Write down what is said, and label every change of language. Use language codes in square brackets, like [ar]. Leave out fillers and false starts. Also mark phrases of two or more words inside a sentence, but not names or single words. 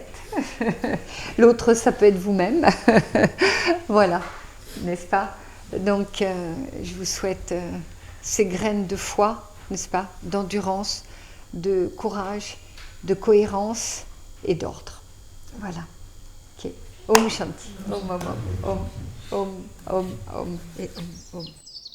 [fr] L'autre, ça peut être vous-même. Voilà, n'est-ce pas? Donc, je vous souhaite ces graines de foi, n'est-ce pas? D'endurance, de courage, de cohérence et d'ordre. Voilà. [sa] Ok. Om Shanti. Om, Om, Om, Om, Om, Om, et Om, Om.